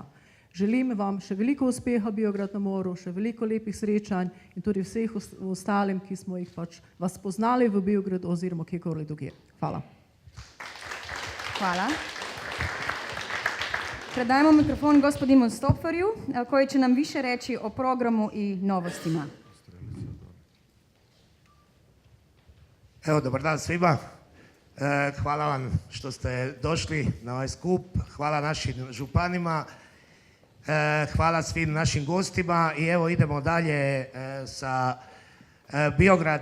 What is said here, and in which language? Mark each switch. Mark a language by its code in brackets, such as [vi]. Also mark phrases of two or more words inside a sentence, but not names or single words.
[sl] Želim vam še veliko uspeha Biograd na moru, še veliko lepih srečanj in tudi vseh ostalim, ki smo jih pač vas poznali v Biogradu oziroma kjerkoli drugje. Hvala. Hvala. [hr] Predajmo mikrofon gospodinu Stopfarju, koji će nam više reći o programu i novostima. Evo, dobar dan svima. Hvala vam što ste došli na ovaj skup. Hvala našim županima. Hvala svim našim gostima i evo idemo dalje sa Biograd.